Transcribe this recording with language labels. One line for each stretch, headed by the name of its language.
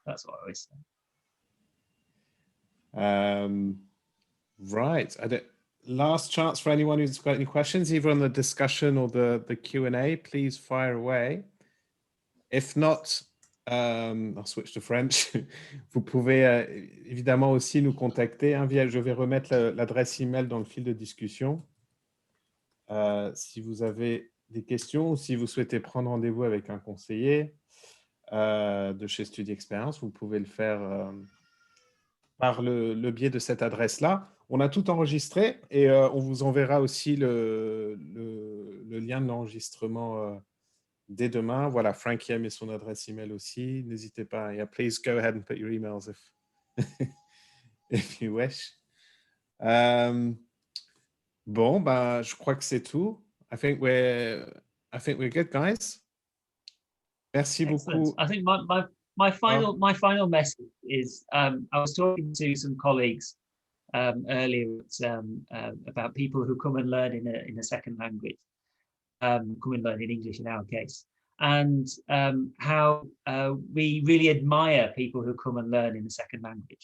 English: That's what I always say. Right. Last chance for anyone who's got any questions, either on the discussion or the Q&A, please fire away. If not, I'll switch to French.
French: Vous pouvez évidemment aussi nous contacter. Je vais remettre l'adresse email dans le fil de discussion. Si vous avez des questions ou si vous souhaitez prendre rendez-vous avec un conseiller de chez Studi Expérience, vous pouvez le faire par le biais de cette adresse-là. On a tout enregistré et on vous enverra aussi le lien de l'enregistrement dès demain. Voilà, Frankie a mis son adresse email aussi. N'hésitez pas.
English: Yeah, please go ahead and put your emails if you wish.
French: Bon, bah, je crois que c'est tout.
English: I think we're good, guys.
French: Merci beaucoup.
English: I think my final message is I was talking to some colleagues earlier about people who come and learn in a second language, come and learn in English in our case, and how we really admire people who come and learn in a second language.